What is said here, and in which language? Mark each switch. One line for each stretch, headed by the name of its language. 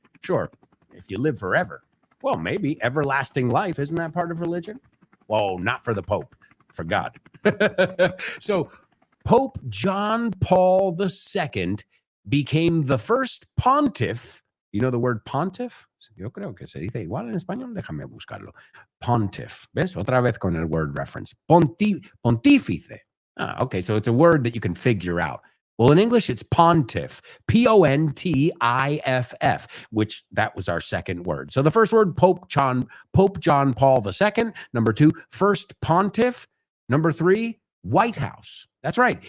English: Sure, if you live forever. Well, maybe everlasting life. Isn't that part of religion? Whoa, not for the Pope, for God. So Pope John Paul II became the first pontiff. You know the word pontiff?
Spanish: Yo creo que se dice igual en español. Déjame buscarlo. Pontiff. ¿Ves? Otra vez con el word reference. Pontífice.
English: Ah, okay, so it's a word that you can figure out. Well, in English, it's pontiff, Pontiff, which that was our second word. So the first word, Pope John Paul II. Number 2, first pontiff. Number 3, White House. That's right.